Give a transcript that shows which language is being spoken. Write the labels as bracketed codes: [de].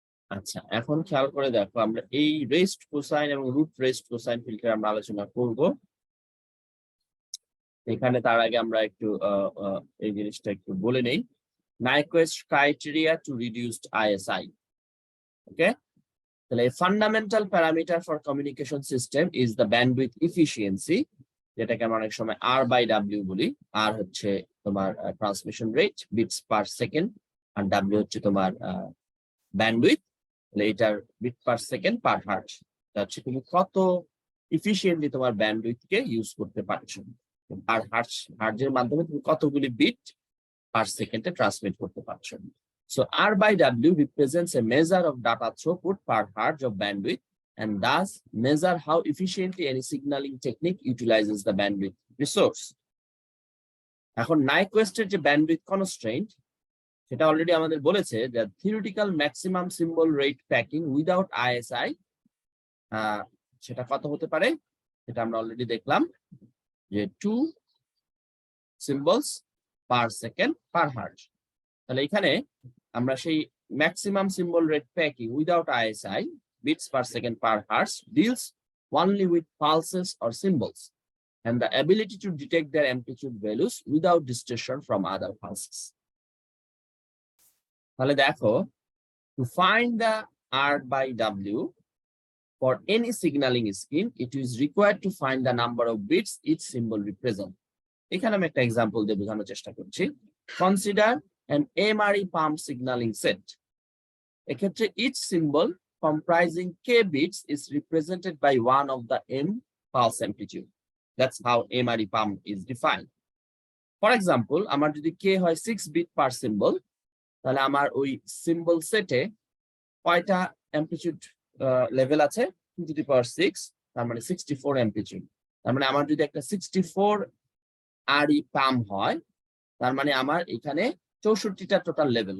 [bn] আচ্ছা, এখন খেয়াল করে দেখো, আমরা এই রেস্ট কোসাইন এবং রুট রেস্ট কোসাইন ফিল্টার আমরা আলোচনা করব। এখানে তার আগে আমরা একটু এই জিনিসটা একটু বলে নেই। [en] Nyquist criteria to reduced ISI. Okay, তাহলে fundamental parameter for communication system is the bandwidth efficiency, যেটাকে আমরা অনেক সময় R/W বলি। [bn] আর হচ্ছে তোমার transmission rate bits per second, আর W হচ্ছে তোমার ব্যান্ডউইথ। এটার বিট পার সেকেন্ড পার হার্টজ, হচ্ছে তুমি কত ইফিশিয়েন্টলি তোমার ব্যান্ডউইথকে ইউজ করতে পারছো, আর হার্টজের মাধ্যমে তুমি কতগুলি বিট পার সেকেন্ডে ট্রান্সমিট করতে পারছো। [en] So R/W represents a measure of data throughput per hertz of bandwidth and thus measure how efficiently any signaling technique utilizes the bandwidth resource. [bn] এখন Nyquist-এর যে bandwidth constraint, সেটা অলরেডি আমাদের বলেছে যে theoretical maximum symbol rate packing without ISI সেটা কত হতে পারে, সেটা আমরা অলরেডি দেখলাম যে 2 symbols per second per hertz। [en] তাহলে এখানে আমরা সেই maximum symbol rate packing without ISI bits per second per hertz deals only with pulses or symbols and the ability to detect their amplitude values without distortion from other pulses. তাহলে দেখো, to find the R/W for any signaling scheme, it is required to find the number of bits each symbol represents. [bn] এখানে আমি একটা example দিয়ে বোঝানোর চেষ্টা করছি। [en] Consider an MRE pump signaling set. এক্ষেত্রে each symbol comprising k bits is represented by one of the m pulse amplitude. That's how MRE pump is defined. [bn] For example, আমার যদি k হয় 6 bit per symbol, তাহলে আমার ওই symbol সেটে কয়টা amplitude level আছে? 2⁶, তার মানে 64 অ্যামপ্লিটিউড। তার মানে আমার যদি একটা 64 RE পাম্প হয়, তার মানে আমার এখানে 64টা টোটাল লেভেল।